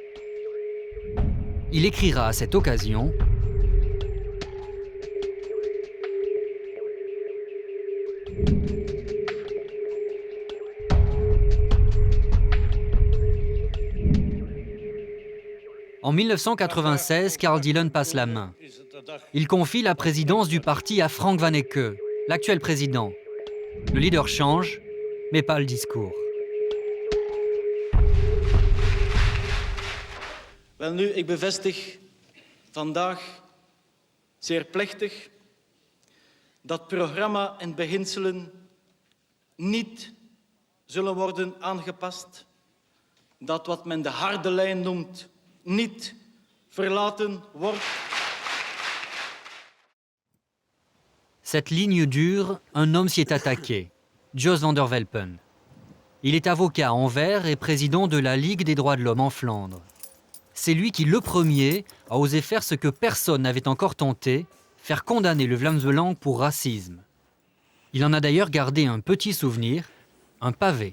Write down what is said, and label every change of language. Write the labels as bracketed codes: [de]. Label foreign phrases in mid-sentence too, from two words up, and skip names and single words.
[fr] Il écrira à cette occasion : En 1996, Karl Dillén passe la main. Il confie la présidence du parti à Frank Vanecke, l'actuel président. Le leader change, mais pas le discours. [nl] Welnu, ik bevestig vandaag zeer plechtig dat programma en beginselen niet zullen worden aangepast, dat wat men de harde lijn noemt niet verlaten wordt. [fr] Cette ligne dure, un homme s'y est attaqué. Jos van der Welpen. Il est avocat à Anvers et président de la Ligue des droits de l'homme en Flandre. C'est lui qui, le premier, a osé faire ce que personne n'avait encore tenté, faire condamner le Vlaams Belang pour racisme. Il en a d'ailleurs gardé un petit souvenir, un pavé.